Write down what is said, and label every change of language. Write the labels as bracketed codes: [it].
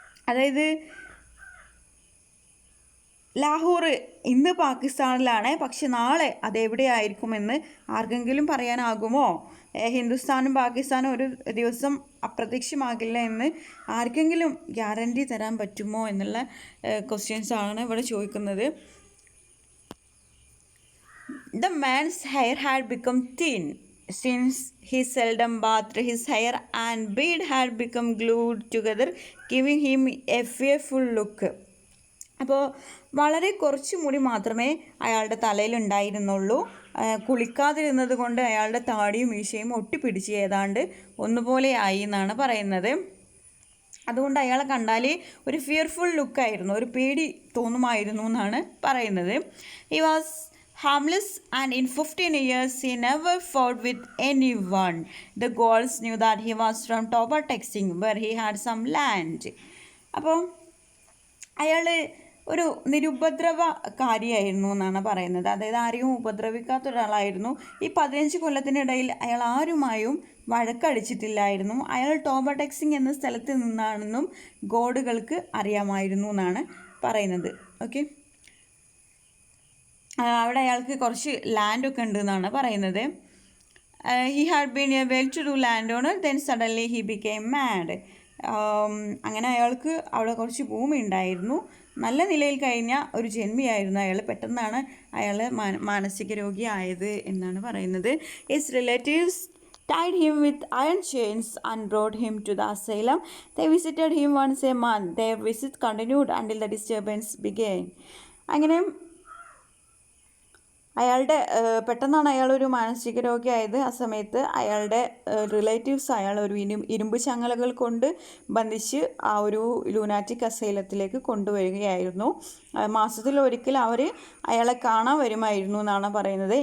[ml] അതായത് ലാഹോർ ഇന്ന് പാകിസ്ഥാനിലാണ്, പക്ഷെ നാളെ അതെവിടെയായിരിക്കുമെന്ന് ആർക്കെങ്കിലും പറയാനാകുമോ? ഹിന്ദുസ്ഥാനും പാകിസ്ഥാനും ഒരു ദിവസം അപ്രത്യക്ഷമാകില്ല എന്ന് ആർക്കെങ്കിലും ഗ്യാരണ്ടി തരാൻ പറ്റുമോ എന്നുള്ള ക്വസ്റ്റ്യൻസാണ് ഇവിടെ ചോദിക്കുന്നത്. [en] The man's hair had become thin since he seldom bathed his hair, and beard had become glued together, giving him a fearful look. [ml] അപ്പോൾ വളരെ കുറച്ച് മുടി മാത്രമേ അയാളുടെ തലയിലുണ്ടായിരുന്നുള്ളൂ. കുളിക്കാതിരുന്നത് കൊണ്ട് അയാളുടെ താടിയും മീശയും ഒട്ടിപ്പിടിച്ച് ഏതാണ്ട് ഒന്നുപോലെ ആയി എന്നാണ് പറയുന്നത്. അതുകൊണ്ട് അയാളെ കണ്ടാൽ ഒരു ഫിയർഫുൾ ലുക്കായിരുന്നു, ഒരു പേടി തോന്നുമായിരുന്നു എന്നാണ് പറയുന്നത്. [en] He was harmless, and in 15 years he never fought with anyone. The Gauls knew that he was from Toba Tek Singh, where he had some land. [ml] അപ്പോൾ അയാൾ ഒരു നിരുപദ്രവകാരിയായിരുന്നു എന്നാണ് പറയുന്നത്. അതായത് ആരെയും ഉപദ്രവിക്കാത്ത ഒരാളായിരുന്നു. ഈ 15 കൊല്ലത്തിനിടയിൽ അയാൾ ആരുമായും വഴക്കടിച്ചിട്ടില്ലായിരുന്നു. അയാൾ ടോബ ടെക് സിംഗ് എന്ന സ്ഥലത്ത് നിന്നാണെന്നും ഗോഡുകൾക്ക് അറിയാമായിരുന്നു എന്നാണ് പറയുന്നത്. ഓക്കെ, അവിടെ അയാൾക്ക് കുറച്ച് ലാൻഡൊക്കെ ഉണ്ട് എന്നാണ് പറയുന്നത്. [en] He had been a well to do land owner, then suddenly he became mad. [ml] അങ്ങനെ അയാൾക്ക് അവിടെ കുറച്ച് ഭൂമി ഉണ്ടായിരുന്നു, നല്ല നിലയിൽ കഴിഞ്ഞ ഒരു ജന്മിയായിരുന്നു അയാൾ. പെട്ടെന്നാണ് അയാൾ മാനസിക രോഗിയായത് എന്നാണ് പറയുന്നത്. [en] His relatives tied him with iron chains and brought him to the asylum. They visited him once a month. Their visit continued until the disturbance began. [ml] അങ്ങനെ അയാളുടെ പെട്ടെന്നാണ് അയാളൊരു മാനസിക രോഗിയായത്. ആ സമയത്ത് അയാളുടെ റിലേറ്റീവ്സ് അയാൾ ഒരു ഇരുമ്പ് ചങ്ങലകൾ കൊണ്ട് ബന്ധിച്ച് ആ ഒരു ലൂനാറ്റിക് അസൈലത്തിലേക്ക് കൊണ്ടുവരികയായിരുന്നു. മാസത്തിൽ ഒരിക്കൽ അവർ അയാളെ കാണാൻ വരുമായിരുന്നു എന്നാണ് പറയുന്നത്.